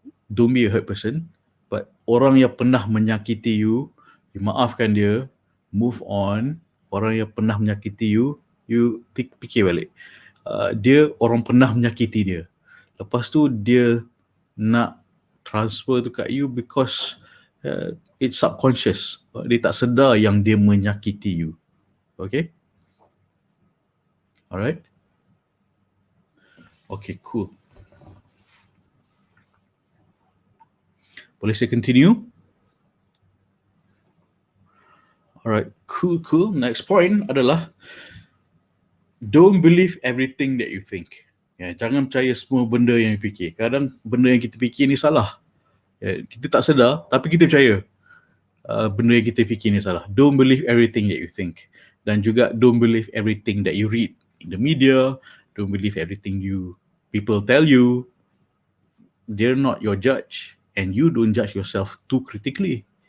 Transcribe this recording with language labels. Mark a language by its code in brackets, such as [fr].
[en] Don't be a hurt person. But [ms] orang yang pernah menyakiti you maafkan dia, [en] move on. [ms] Orang yang pernah menyakiti you fikir balik. Dia orang pernah menyakiti dia. Lepas tu dia nak transfer tu kat you [en] because it's subconscious. [ms] Dia tak sedar yang dia menyakiti you. [en] Okay? Alright? Okay, cool. [ms] Boleh saya continue? [en] Alright, cool. Next point adalah don't believe everything that you think. [ms] Ya, jangan percaya semua benda yang you fikir. Kadang benda yang kita fikir ni salah. Ya, kita tak sedar, tapi kita percaya benda yang kita fikir ni salah. [en] Don't believe everything that you think. Dan juga don't believe everything that you read in the media. Don't believe everything people tell you. They're not your judge. And you don't judge yourself too critically.